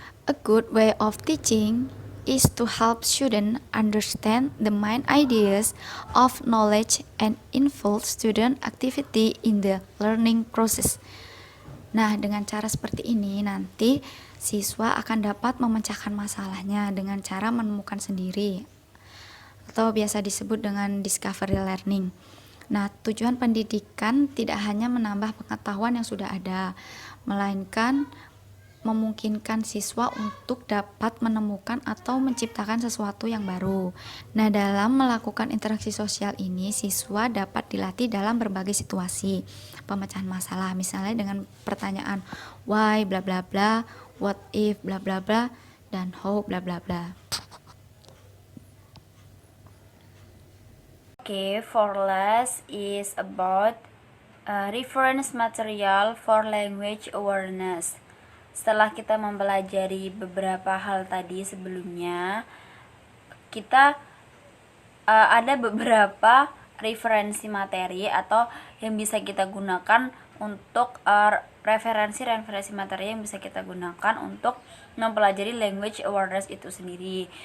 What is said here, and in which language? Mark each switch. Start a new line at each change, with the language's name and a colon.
English: A good way of teaching is to help students understand the main ideas of knowledge and involve student activity in the learning process.
Indonesian: Nah, dengan cara seperti ini nanti siswa akan dapat memecahkan masalahnya dengan cara menemukan sendiri atau biasa disebut dengan discovery learning. Nah, tujuan pendidikan tidak hanya menambah pengetahuan yang sudah ada, melainkan memungkinkan siswa untuk dapat menemukan atau menciptakan sesuatu yang baru. Nah, dalam melakukan interaksi sosial ini, siswa dapat dilatih dalam berbagai situasi pemecahan masalah, misalnya dengan pertanyaan why bla bla bla,
English: what if
Indonesian: bla bla bla, dan how bla bla bla.
English: Okay, for last is about reference material for language awareness.
Indonesian: Setelah kita mempelajari beberapa hal tadi sebelumnya, kita ada beberapa referensi materi atau yang bisa kita gunakan untuk referensi materi yang bisa kita gunakan untuk mempelajari language awareness itu sendiri.